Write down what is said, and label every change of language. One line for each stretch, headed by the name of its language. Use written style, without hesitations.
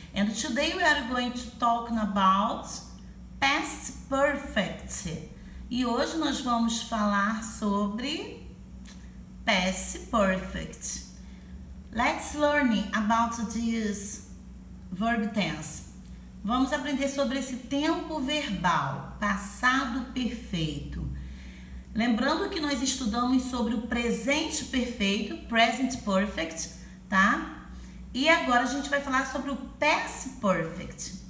English: And today we are going to talk about past perfect.
Portuguese: E hoje nós vamos falar sobre past perfect.
English: Let's learn about this verb tense.
Portuguese: Vamos aprender sobre esse tempo verbal, passado perfeito. Lembrando que nós estudamos sobre o presente perfeito, present perfect, tá? E agora a gente vai falar sobre o past perfect.